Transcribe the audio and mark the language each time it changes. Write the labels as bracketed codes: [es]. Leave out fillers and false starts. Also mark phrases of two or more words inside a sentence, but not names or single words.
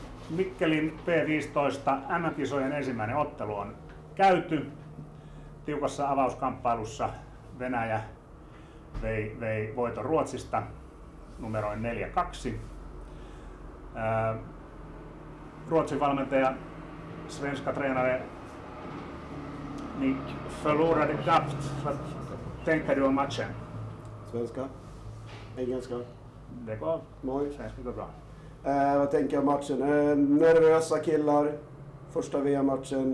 [fi] Mikkelin P15 MM-kisojen ensimmäinen ottelu on käyty. Tiukassa avauskamppailussa Venäjä vei voiton Ruotsista numeroin 4-2. Ruotsin valmentaja, [sv] svenska tränare, ni förlorade knappt. Vad tänker du om matchen? Svenska? Engelska? Det går. Moi. Svenska går bra. Vad tänker jag om matchen? Nervösa killar. Första VM-matchen.